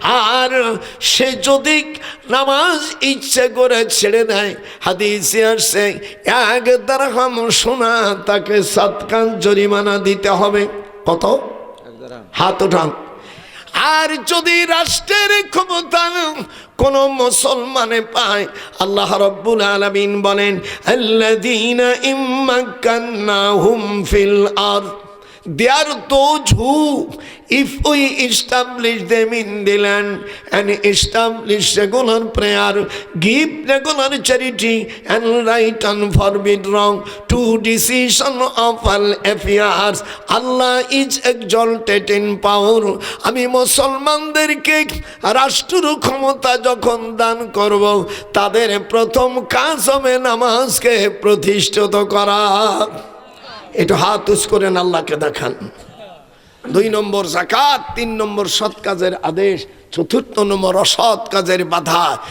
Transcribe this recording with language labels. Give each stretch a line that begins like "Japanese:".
Bangla: আর সে যদি নামাজ ইচ্ছে করে ছেড়ে দেয়, হাদিসে আসছে 1 দিরহাম সোনা তাকে সদকা জরিমানা দিতে হবে। কত? হাত উঠান। আর যদি রাষ্ট্রের ক্ষমতা কোন মুসলমানে পায়, আল্লাহ রাব্বুল আলামিন বলেন
Arabic: আল্লাযীনা ইম্মাক্কান্নাহুম ফিল আরদ
English: They are those who, if we establish them in the land and establish regular prayer, give regular charity and right and forbid wrong, to decision of all affairs, Allah is exalted in power.
Bangla: আমি মুসলমানদেরকে রাষ্ট্র ক্ষমতা যখন দান করব, তাদের প্রথম কাজ হবে নামাজকে প্রতিষ্ঠিত করা। একটু হাত উঁচু করেন, আল্লাহকে দেখান। 2 নম্বর যাকাত, 3 নম্বর সৎ কাজের আদেশ, 4th নম্বর অসৎ কাজের বাধা।